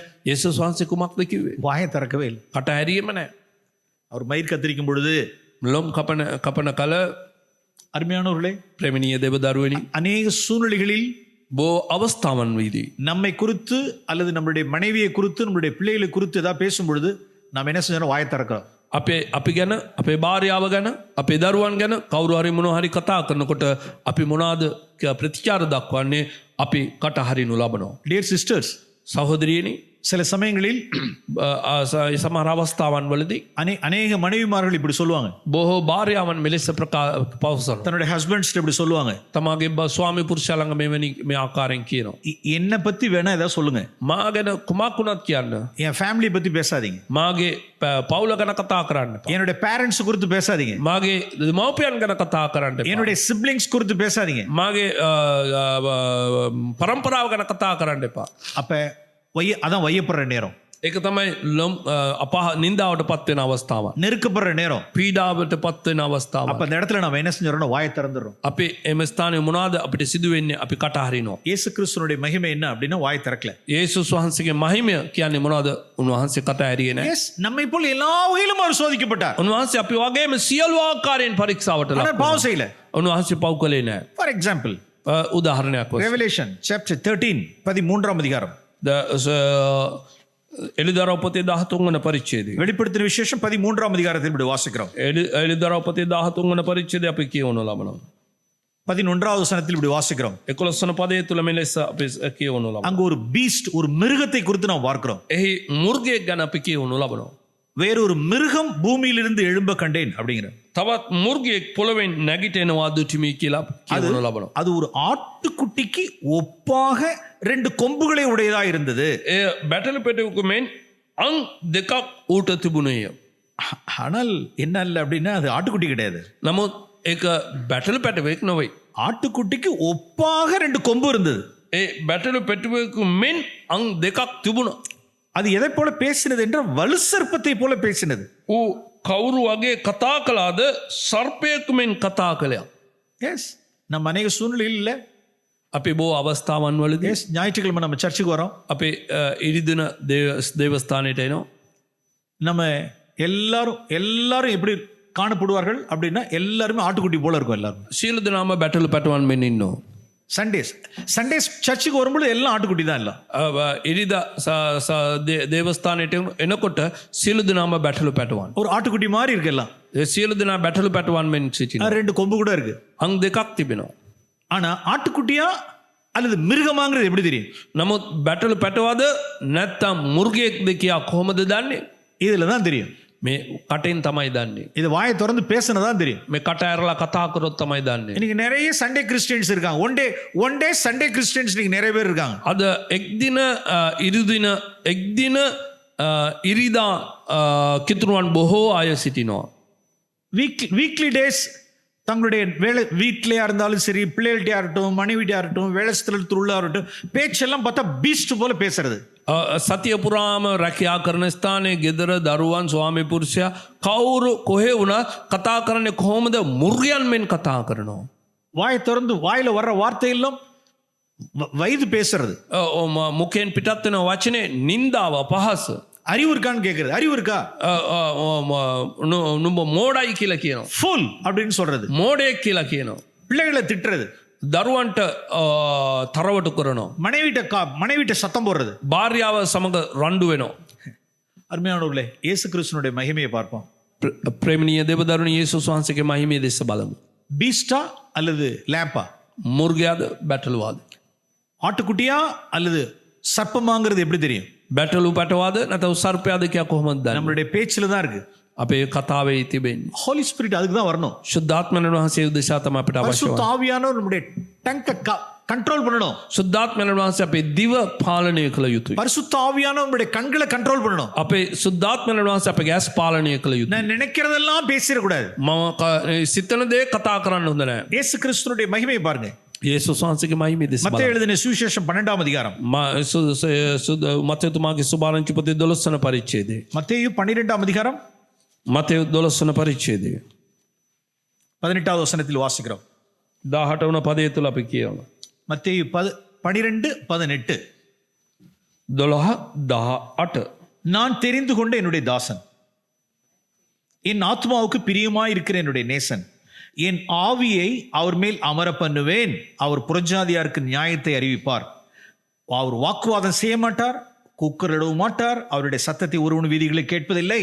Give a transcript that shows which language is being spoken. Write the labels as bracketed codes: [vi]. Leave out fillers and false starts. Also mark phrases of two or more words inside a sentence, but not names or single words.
[si] යේසුස් වහන්සේ කුමක්ද කිව්වේ? [ta] வாயை திறக்கவே இல்லை. [si] කට හැරීම නැහැ. [ta] அவர் மயிர் கத்தரிக்கும் பொழுது, [si] ලොම් කපන කල [ta] அருமையானவர்களே, [si] ප්‍රේමණීය දේවදරුවනි, [ta] அநேக சூழ்நிலைகளில் [si] බෝ අවස්ථාවන් වීදී [ta] நம்மை குறித்து அல்லது நம்மளுடைய மனைவியை குறித்து நம்மளுடைய பிள்ளைகளை குறித்து ஏதாவது பேசும் பொழுது நாம் என்ன செஞ்சோம்? வாயை திறக்கிறோம். [si] අපි ගැන, අපේ භාර්යාව ගැන, අපේ දරුවන් ගැන කවුරු හරි මොනවා හරි කතා කරනකොට අපි මොනවාද ප්‍රතිචාර දක්වන්නේ? අපි කට හරිනු ලබනවා. [en] Dear sisters, [si] සහෝදරියනි, [ta] சில சமயங்களில் [si] සමහර අවස්ථාවන් වලදී [ta] அநேக மனைவிமார்கள் இப்படி சொல்லுவாங்க, [si] බොහෝ භාර්යාවන් මෙලෙස පවසන. [ta] தன்னுடைய ஹஸ்பண்ட்ஸ் இப்படி சொல்லுவாங்க, [si] තමාගේ ස්වාමි පුරුෂයා ළඟ මේ ආකාරයෙන් කියනවා. [ta] என்னை பத்தி வேணா ஏதாவது சொல்லுங்க, [si] මා ගැන කුමක් වුණත් කියන්න, [ta] என் ஃபேமிலியை பத்தி பேசாதீங்க, [si] මාගේ පවුල ගැන කතා කරන්න, [ta] என்னுடைய பேரண்ட்ஸ் குறித்து பேசாதீங்க, [si] මාගේ මව්පියන් ගැන කතා කරන්න, [ta] என்னுடைய சிப்லிங்ஸ் குறித்து பேசாதீங்க. [si] මාගේ පරම්පරාව ගැන කතා කරන්න එපා. [ta] அப்ப அதான் வையப்படுற நேரம், [si] ඒක තමයි ලොම් නින්දාවට පත්වෙන අවස්ථාව, [ta] நெருக்கப்படுற நேரம், [si] පීඩාවට පත්වෙන අවස්ථාව. [ta] அப்ப அந்த இடத்துல நம்ம என்ன செஞ்சோம்னா வாயை திறந்துடுறோம். [si] අපි එම ස්ථානයේ මොනවාද අපිට සිදු වෙන්නේ? අපි කට හරිනවා. [ta] இயேசு கிறிஸ்துனுடைய மகிமை என்ன அப்படின்னா வாயை திறக்கல. [si] යේසුස් වහන්සේගේ මහිමය කියන්නේ මොනවද? උන්වහන්සේ කට ඇරියේ නැහැ. [ta] எஸ், நம்மை போல் எல்லா வகையிலும் அவர் சோதிக்கப்பட்டார். [si] උන්වහන්සේ අපි වගේම සියලු ආකාරයෙන් පරීක්ෂාවට ලක් [ta] ஆனால் பாவம் செய்யல. [si] උන්වහන්සේ පව් කළේ නැහැ. [en] For example, [si] උදාහරණයක් වශයෙන් [ta] ரெவலேஷன் சாப்டர் 13 13ஆம் அதிகாரம், [si] එළිදරව් පොතේ 13 වන පරිච්ඡේදය. [ta] வெளிப்படுத்தின விசேஷம் 13ஆம் அதிகாரத்தில் இப்படி வாசிக்கிறோம். [si] එළිදරව් පොතේ 13 වන පරිච්ඡේදය අපි කියවනු ලබනවා. [ta] 11வது வசனத்தில் இப்படி வாசிக்கிறோம். [si] 11 වන පදයේ තුල මෙලෙස අපි කියවනු ලබනවා. [ta] அங்க ஒரு பீஸ்ட், ஒரு மிருகத்தை குறித்து நாம் பார்க்கிறோம். [si] එහි මුර්ගයෙක් ගැන අපි කියවනු ලබනවා. [ta] வேறொரு மிருகம் பூமியிலிருந்து எழும்ப கண்டேன் அப்படிங்கிற. [si] තවත් මුර්ගයෙක් පොළවෙන් නැගිටිනවා දුටිමි කියලා කියවනු ලබනවා. [ta] அது ஒரு ஆட்டுக்குட்டிக்கு ஒப்பாக 2 கொம்புகளை உடையதா இருந்தது. [si] එය බැටළු පෙටවෙකු මෙන් අං දෙකක් ඌට තිබුණේය. [ta] ஆனால் என்ன இல்ல அப்படின்னா அது ஆட்டுக்குட்டி கிடையாது. [si] නමුත් ඒක බැටළු පැටවෙක් නොවේ. [ta] ஆட்டுக்குட்டிக்கு ஒப்பாக 2 கொம்பு இருந்தது. [si] ඒ බැටළු පෙටවෙකු මෙන් අං දෙකක් තිබුණා. [ta] அது எதை போல பேசினது என்றால் வலு சர்ப்பத்தை போல பேசினது. [si] ඌ කවුරු වගේ කතා කළාද? සර්පයෙකු මෙන් කතා කළා. [ta] எஸ், நம்ம அநேக சூழ்நிலையில் இல்ல. [si] අපි බොහෝ අවස්ථාවන් වලදී [ta] எஸ், ஞாயிற்றுக்கிழமை நம்ம சர்ச்சுக்கு வரோம். [si] අපේ ඉරිදින දේවස්ථානයට එනවා. [ta] நம்ம எல்லாரும் எப்படி காணப்படுவார்கள் அப்படின்னா எல்லாருமே ஆட்டுக்குட்டி போல இருக்கும். எல்லாரும் [si] සියලු දෙනාම බැටළු පැටවන් මෙන් ඉන්නවා. [ta] சண்டேஸ் சர்ச்சுக்கு வரும்போது எல்லாம் ஆட்டுக்குட்டி தான். எல்லாம் [si] ඉරිද දේවස්ථානයට එනකොට සියලු දෙනාම බැටළු පැටවන්. [ta] ஒரு ஆட்டுக்குட்டி மாதிரி இருக்கு எல்லாம். [si] සියලු දෙනා බැටළු පැටවන් මෙන් සිටිනවා. [ta] 2 கொம்பு கூட இருக்கு. [si] අං දෙකක් තිබෙනවා. [ta] ஆனா ஆட்டுக்குட்டியா அல்லது மிருகமாங்கிறது எப்படி தெரியும்? [si] නමුත් බැටළු පැටවද නැත්තම් මුර්ගයෙක්ද කියා කොහොමද දන්නේ? [ta] இதுல தான் தெரியும். [si] මේ කටෙන් තමයි දන්නේ. [ta] இது வாயை திறந்து பேசினதான் தெரியும். [si] මේ කට ඇරලා කතා කරොත් තමයි දන්නේ. [ta] இன்னைக்கு நிறைய [en] Sunday Christians [ta] இருக்காங்க. [en] One day Sunday Christians [ta] இன்னைக்கு நிறைய பேர் இருக்காங்க. [si] අද එක්දින ඉරිදා කිතුරුවන් බොහෝ අය සිටිනවා. [en] weekly days [ta] தங்களுடைய வேலை வீட்டிலையா இருந்தாலும் சரி, பிள்ளைகள்கிட்டயா இருக்கட்டும், மனைவிட்டியா இருக்கட்டும், வேலை ஸ்தலத்தில் உள்ள இருக்கட்டும், பேச்செல்லாம் பார்த்தா பீஸ்ட் போல பேசுறது. [si] සතිය පුරාම රැකියා කරන ස්ථානයේ ගෙදර දරුවන් ස්වාමි පුරුෂයා කවුරු කොහේ වුණත් කතා කරන්නේ කොහොමද? මුර්ගයන් මෙන් කතා කරනවා. [ta] வாயை திறந்து வாயில வர்ற வார்த்தையெல்லாம் வயது பேசுறது. [si] මුකෙන් පිටත් වෙන වචනේ නින්දාව, පහස. [ta] அறிவு இருக்கான்னு கேக்குறது. அறிவு இருக்கா? [si] නුඹ මෝඩයි කියලා කියනවා. [ta] ஃபுல் அப்படின்னு சொல்றது. [si] මෝඩයෙක් කියලා කියනවා. [ta] பிள்ளைகளை திட்டுறது. [si] දරුවන්ට තරවට කරනවා. [ta] மனைவிட்ட சத்தம் போடுறது. [si] භාර්යාව සමඟ රණ්ඩු වෙනවා. [ta] அருமையானவர்களே, இயேசு கிறிஸ்துனுடைய மகிமையை பார்ப்போம். [si] ප්‍රේමණීය දෙවදරුණු යේසුස් වහන්සේගේ මහිමය දෙස බලමු. [ta] பீஸ்டா அல்லது லேம்பா? [si] මුර්ගයාද බැටළුවාද? [ta] ஆட்டுக்குட்டியா அல்லது சர்ப்பமாங்கிறது எப்படி தெரியும்? [si] බැටළු පැටවාද නැතව සර්පයාද කියා කොහොමද දන්නේ? [ta] நம்மளுடைய பேச்சில தான் இருக்கு. [si] අපේ කතාවේ තිබෙන්නේ. [en] Holy Spirit [ta] அதுக்கு தான் வரணும். [si] ශුද්ධාත්මයන් වහන්සේ උදෙසා තමයි අපිට අවශ්‍ය [ta] பரிசுத்த [si] වන්නේ. [ta] ஆவியானவர் நம்முடைய டங்க கண்ட்ரோல் பண்ணணும். [si] ශුද්ධාත්මයන් වහන්සේ අපේ දිව පාලනය කළ යුතුයි. [ta] பரிசுத்த ஆவியானவர் நம்முடைய கண்களை கண்ட்ரோல் பண்ணணும். [si] අපේ ශුද්ධාත්මයන් වහන්සේ අපේ ගැස් පාලනය කළ යුතුයි. [ta] நான் நினைக்கிறதெல்லாம் பேசிட கூடாது. [si] මම සිතන දේ කතා කරන්න හොඳ නැහැ. [ta] இயேசு கிறிஸ்துனுடைய மகிமையை பாருங்க. [si] යේසුස් වහන්සේගේ මහිමය දෙස බලන්න. [ta] மத்தேயு எழுதின சுவிசேஷம் 12ஆம் அதிகாரம். [si] මතේතුමාගේ සුභාරංචි පොතේ 12 වන පරිච්ඡේදය. [ta] மத்தேயு 12ஆம் அதிகாரம் [si] මතේයු 12 වන පරිච්ඡේදය [ta] 18வது வசனத்தில் வாசிக்கிறோம். [si] 18 වන පදය තුල අපි කියනවා. [ta] மத்தேயு 12:18. [si] 12:18 [ta] நான் தெரிந்து கொண்ட என்னுடைய தாசன், என் ஆத்மாவுக்கு பிரியமாய் இருக்கிற என்னுடைய நேசன், என் ஆவியை அவர் மேல் அமர பண்ணுவேன். அவர் புறஜாதியாருக்கு நியாயத்தை அறிவிப்பார். அவர் வாக்குவாதம் செய்ய மாட்டார், கூக்குரலிடவும் மாட்டார், அவருடைய சத்தத்தை ஒருவன் வீதிகளை கேட்பதில்லை.